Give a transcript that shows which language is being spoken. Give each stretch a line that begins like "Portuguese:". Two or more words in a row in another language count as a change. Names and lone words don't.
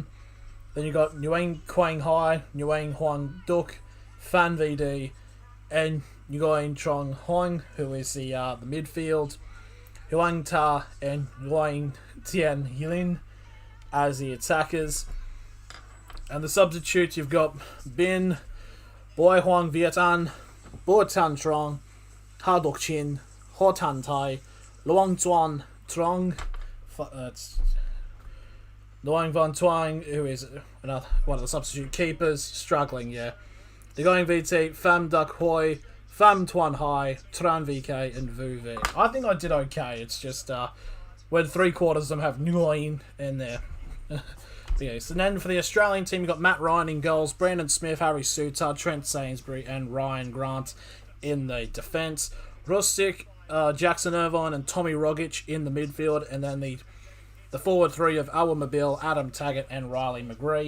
English: Then you got Nguyen Quang Hai, Nguyen Huang Duc, Phan VD, and Nguyen Trong Hoang, who is the midfield, Huang Ta and Nguyen Tian Yilin as the attackers. And the substitutes, you've got Bin, Boi Huang Viet An, Bo Tan Trong, Ha Dok Chin, Ho Tan Tai, Luang Tuan Trong, Luang Van Tuang, who is one of the substitute keepers, struggling, yeah. The going VT, Pham Duc Hoi, Pham Tuan Hai, Tran VK, and Vu V. I think I did okay. It's just when 3/4 of them have Nguyen in there. Yeah, so then for the Australian team, you've got Matt Ryan in goals, Brandon Smith, Harry Suter, Trent Sainsbury, and Ryan Grant in the defence. Rustic, Jackson Irvine, and Tommy Rogic in the midfield, and then the forward three of Awa Mabil, Adam Taggart, and Riley McGree.